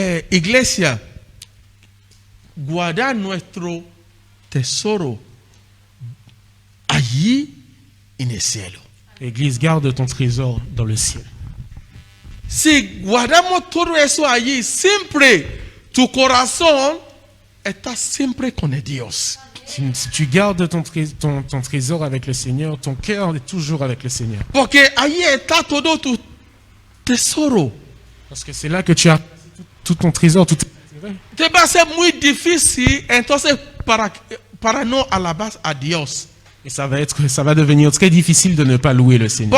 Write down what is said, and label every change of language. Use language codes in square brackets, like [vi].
[es] Iglesia, guarda nuestro tesoro allí en el cielo. [fr] Église, garde ton trésor dans le ciel. [es] Si guardamos todo eso allí, siempre tu corazón está siempre con el Dios. [fr] Si tu gardes ton trésor avec le Seigneur, ton cœur est toujours avec le Seigneur. [es] Porque allí está todo tu tesoro. [fr] Parce que c'est là que tu as tout ton trésor, tout [es] Te va a ser muy difícil entonces para no alabar a Dios. [fr] et ça va devenir très difficile de ne pas louer le Seigneur.